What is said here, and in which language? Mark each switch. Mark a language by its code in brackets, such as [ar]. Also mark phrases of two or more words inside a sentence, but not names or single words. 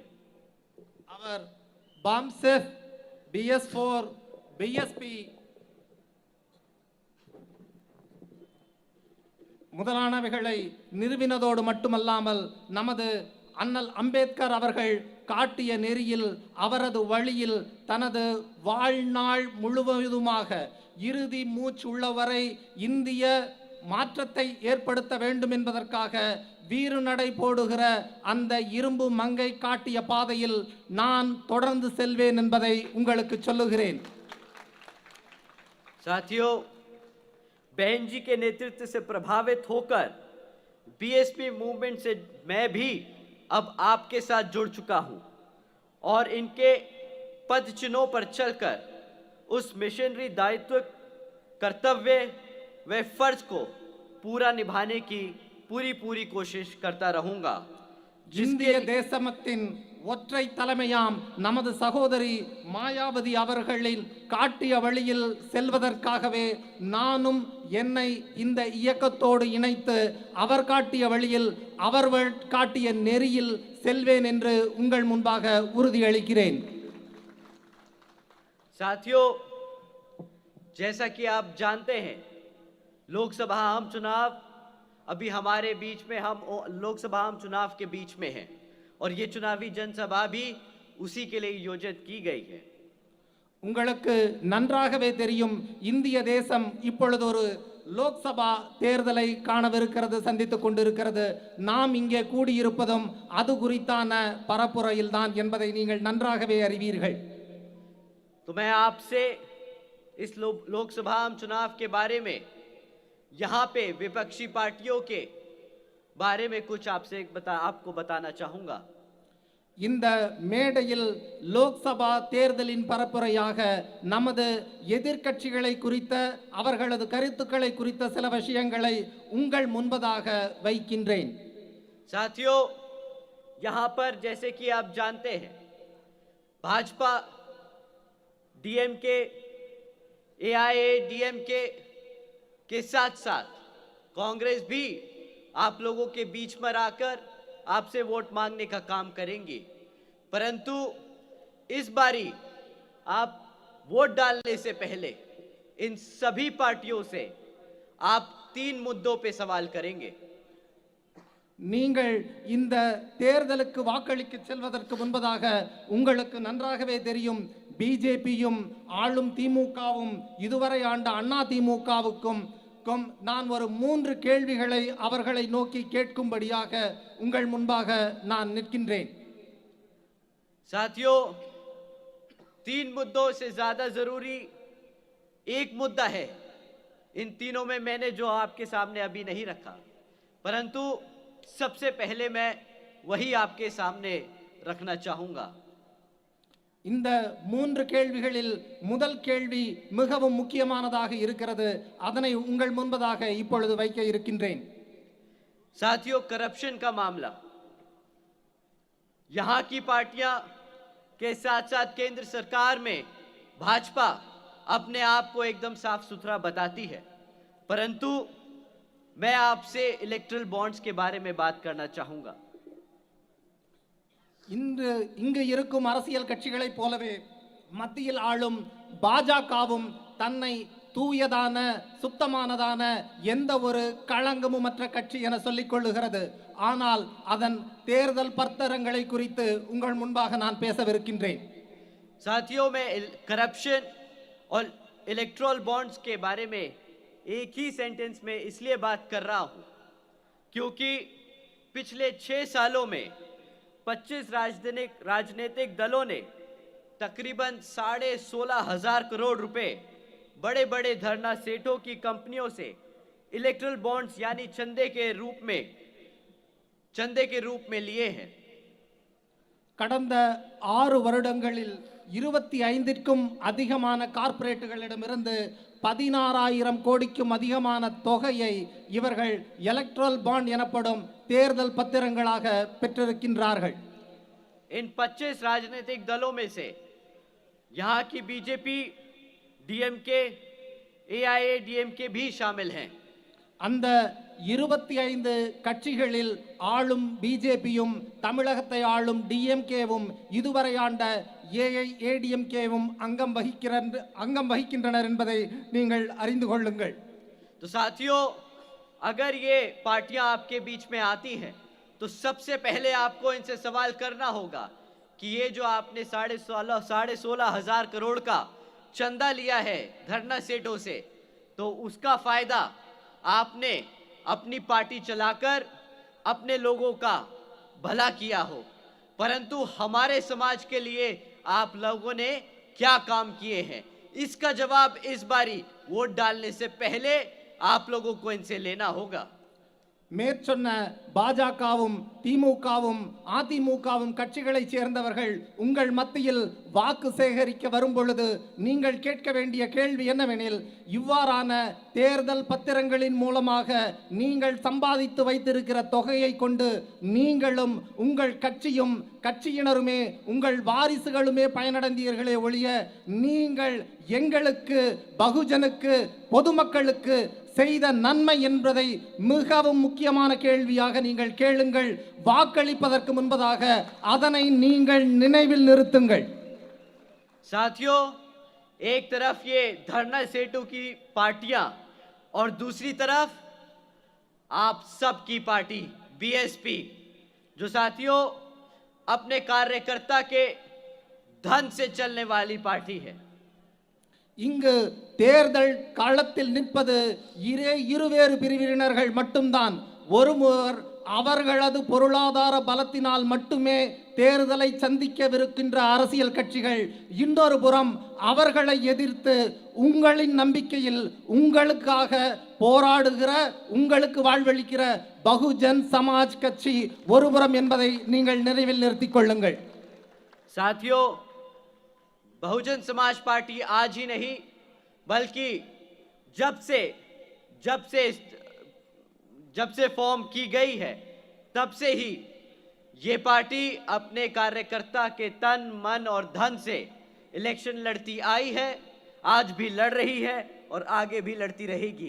[ta] அவர் பாம்செஃப், BS4, BSP முதலானவைகளை நிறுவினதோடு மட்டுமல்லாமல் நமது அண்ணல் அம்பேத்கர் அவர்கள் காட்டிய நெறியில், அவரது வழியில் தனது வாழ்நாள் முழுவதுமாக இறுதி மூச்சு உள்ளவரை இந்திய மாற்றத்தை ஏற்படுத்த வேண்டும் என்பதற்காக வீறு நடை போடுகிற அந்த இரும்பு மங்கை காட்டிய பாதையில் நான் தொடர்ந்து செல்வேன் என்பதை உங்களுக்கு சொல்லுகிறேன். [hi] साथियों, बहन जी के नेतृत्व से प्रभावित होकर BSP मूवमेंट से मैं भी अब आपके साथ जुड़ चुका हूं और इनके पद चिन्हों पर चलकर उस मिशनरी दायित्व, कर्तव्य व फर्ज को पूरा निभाने की पूरी कोशिश करता रहूंगा. [ta] இந்திய தேசத்தின் ஒற்றை தலைமையாம் நமது சகோதரி மாயாவதி அவர்களின் காட்டிய வழியில் செல்வதற்காகவே நானும் என்னை இந்த இயக்கத்தோடு இணைத்து அவர் காட்டிய வழியில், அவர் காட்டிய நெறியில் செல்வேன் என்று உங்கள் முன்பாக உறுதியளிக்கிறேன். [hi] साथियों, जैसा कि आप जानते हैं, लोकसभा आम चुनाव अभी हमारे बीच में, हम लोकसभा आम चुनाव के बीच में हैं और ये चुनावी जनसभा भी उसी के लिए आयोजित की गई है. [ta] உங்களுக்கு நன்றாகவே தெரியும், இந்திய தேசம் இப்பொழுது ஒரு லோக்சபா தேர்தலை காணவிருக்கிறது, சந்தித்துக் கொண்டிருக்கிறது. நாம் இங்கே கூடியிருப்பதும் அது குறித்தான பரப்புரையில்தான் என்பதை நீங்கள் நன்றாகவே அறிவீர்கள். [hi] तो मैं आपसे इस लोकसभा चुनाव के बारे में, यहाँ पे विपक्षी पार्टियों के बारे में कुछ आपको बताना चाहूंगा. [ta] இந்த மேடையில் லோக்சபா தேர்தலின் பரப்புரையாக நமது எதிர்க்கட்சிகளை குறித்த அவர்களது கருத்துக்களை குறித்த சில விஷயங்களை உங்கள் முன்பதாக வைக்கின்றேன். [hi] साथियों, यहाँ पर जैसे कि आप जानते हैं, भाजपा, डीएमके, एआईएडीएमके के साथ साथ कांग्रेस भी आप लोगों के बीच में आकर आपसे वोट मांगने का काम करेंगे. परंतु इस बारी आप वोट डालने से पहले इन सभी पार्टियों से आप 3 मुद्दों पे सवाल करेंगे. [ta] நீங்கள் இந்த தேர்தலுக்கு வாக்களிக்க செல்வதற்கு முன்பதாக உங்களுக்கு நன்றாகவே தெரியும், பிஜேபியும் ஆளும் திமுகவும் இதுவரை ஆண்ட அண்ணா திமுகவுக்கும் நான் ஒரு 3 கேள்விகளை அவர்களை நோக்கி கேட்கும்படியாக உங்கள் முன்பாக நான் நிற்கின்றேன். [hi] साथियों, 3 मुद्दों से ज्यादा जरूरी एक मुद्दा है. इन तीनों में मैंने जो आपके सामने अभी नहीं रखा, परंतु सबसे पहले मैं वही आपके सामने रखना चाहूंगा. [ta] இந்த 3 கேள்விகளில் முதல் கேள்வி மிகவும் முக்கியமானதாக இருக்கிறது. அதனை உங்கள் முன்பதாக இப்பொழுது வைக்க இருக்கின்றேன். [hi] साथियों, करप्शन का मामला यहां की पार्टियां के साथ साथ केंद्र सरकार में भाजपा अपने आप को एकदम साफ सुथरा बताती है, परंतु मैं आपसे [en] electoral bonds [hi] के बारे में बात करना चाहूंगा. [ta] இங்கு இருக்கும் அரசியல் கட்சிகளைப் போலவே மத்தியில் ஆளும் பாஜகவும் தன்னை தூயதான சுத்தமானதான எந்த ஒரு களங்கமுமற்ற கட்சி என சொல்லிக் கொள்ளுகிறது. ஆனால் அதன் தேர்தல் பத்திரங்களை குறித்து உங்கள் முன்பாக நான் பேசவிருக்கின்றேன். [hi] साथियों, मैं करप्शन और [en] electoral bonds [hi] के बारे में एक ही सेंटेंस में इसलिए बात कर रहा हूं क्योंकि पिछले 6 सालों में 25 राजनीतिक दलों ने तकरीबन 16,500 करोड़ रुपए बड़े बड़े धरना सेठों की कंपनियों से [en] electoral bonds [hi] यानी चंदे के रूप में लिए हैं. [ta] கடந்த 6 வருடங்களில் 25க்கும் அதிகமான கார்ப்பரேட்டுகளிடமிருந்து 16,000 கோடிக்கும் அதிகமான தொகையை இவர்கள் [en] electoral bond [ta] எனப்படும் தேர்தல் பத்திரங்களாக பெற்றிருக்கின்றார்கள். [hi] इन 25 राजनीतिक दलों में से यहाँ की बीजेपी, डीएमके, एआईएडीएमके भी शामिल हैं. [ta] அந்த 25 கட்சிகளில் ஆளும் பிஜேபியும் தமிழகத்தை ஆளும் டிஎம்கேவும் இதுவரை ஆண்ட ஏஐஏடிஎம்கேவும் அங்கம் வகிக்கின்றனர் என்பதை நீங்கள் அறிந்து கொள்ளுங்கள். [hi] तो साथियों, अगर ये पार्टियां आपके बीच में आती हैं तो सबसे पहले आपको इनसे सवाल करना होगा कि ये जो आपने 16,500 करोड़ का चंदा लिया है धरना सेठों से, तो उसका फायदा आपने अपनी पार्टी चलाकर अपने लोगों का भला किया हो, परंतु हमारे समाज के लिए आप लोगों ने क्या काम किए हैं, इसका जवाब इस बारी वोट डालने से पहले आप लोगों को इनसे लेना होगा. [ta] மேற்சொன்ன பாஜகவும் திமுகவும் அதிமுகவும் கட்சிகளைச் சேர்ந்தவர்கள் உங்கள் மத்தியில் வாக்கு சேகரிக்க வரும் பொழுது நீங்கள் கேட்க வேண்டிய கேள்வி என்னவெனில், இவ்வாறான தேர்தல் பத்திரங்களின் மூலமாக நீங்கள் சம்பாதித்து வைத்திருக்கிற தொகையை கொண்டு நீங்களும் உங்கள் கட்சியும் கட்சியினருமே உங்கள் வாரிசுகளுமே பயனடைந்தீர்களே ஒழிய நீங்கள் எங்களுக்கு, பகுஜனுக்கு, பொதுமக்களுக்கு செய்த நன்மை என்பதை மிகவும் முக்கியமான கேள்வியாக நீங்கள் கேளுங்கள். வாக்களிப்பதற்கு முன்பதாக அதனை நீங்கள் நினைவில் நிறுத்துங்கள். [hi] साथियों, एक तरफ ये धरना सेठों की पार्टियां और दूसरी तरफ आप सबकी पार्टी बीएसपी, जो साथियों अपने कार्यकर्ता के धन से चलने वाली पार्टी है. [ta] இங்கு தேர்தல் களத்தில் நிற்பது இருவேறு பிரிவினர்கள் மட்டும்தான். ஒருவர் அவர்களது பொருளாதார பலத்தினால் மட்டுமே தேர்தலை சந்திக்கவிருக்கின்ற அரசியல் கட்சிகள், இன்னொரு புறம் அவர்களை எதிர்த்து உங்களின் நம்பிக்கையில் உங்களுக்காக போராடுகிற, உங்களுக்கு வாழ்வளிக்கிற பகுஜன் சமாஜ் கட்சி ஒருபுறம் என்பதை நீங்கள் நினைவில் நிறுத்திக் கொள்ளுங்கள். [hi] साथियों, बहुजन समाज पार्टी आज ही नहीं बल्कि जब से फॉर्म की गई है तब से ही ये पार्टी अपने कार्यकर्ता के तन मन और धन से इलेक्शन लड़ती आई है, आज भी लड़ रही है और आगे भी लड़ती रहेगी.